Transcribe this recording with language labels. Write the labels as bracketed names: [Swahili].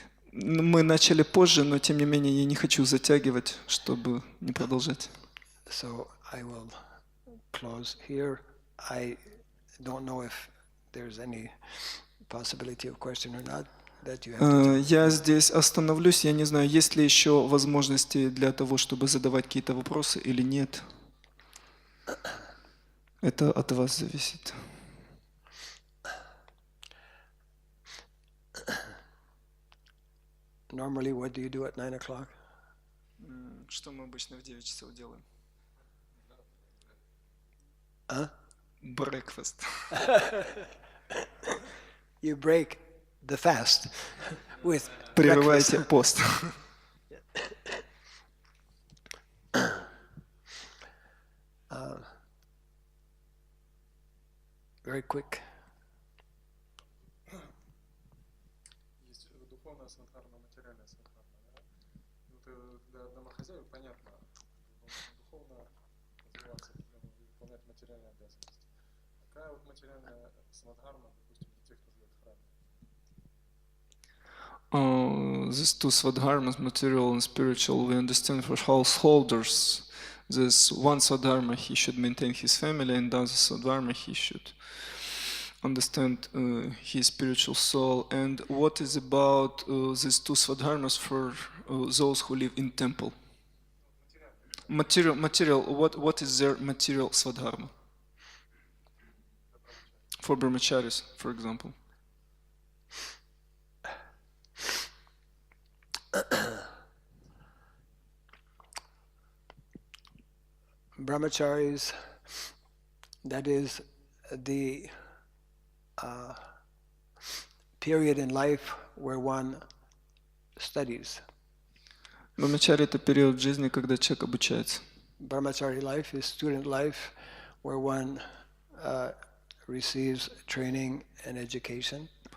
[Russian] Мы начали позже, но тем не менее я не хочу затягивать, чтобы не продолжать. [English] So I will close here. I don't know if there's any possibility of question or not that you have to do. [Russian] Я здесь остановлюсь. Я не знаю, есть ли еще возможности для того, чтобы задавать какие-то вопросы или нет. Это от вас зависит. [English] Normally, what do you do at 9 o'clock? [Russian] Что мы обычно в 9 часов делаем? [English] Breakfast. You break the fast with [Russian] Прерываете пост. [English] very quick. [Russian] Есть духовная свадхарма, материальная свадхарма. Да? Вот для домохозяев понятно, духовно развиваться, выполнять материальные обязанности. Какая вот материальная свадхарма, допустим, для тех, кто живет в храме? [English] These two swadharmas, material and spiritual, we understand for householders. There's one swadharma, he should maintain his family, and other swadharma, he should understand his spiritual soul. And what is about these two swadharmas for those who live in temple? Material. What is their material swadharma? For brahmacharis, for example. Brahmacharis, that is the period in life where one studies. [Russian] Брахмачари — это период в жизни, когда человек обучается. [English] Brahmachari life is student life where one receives training and education.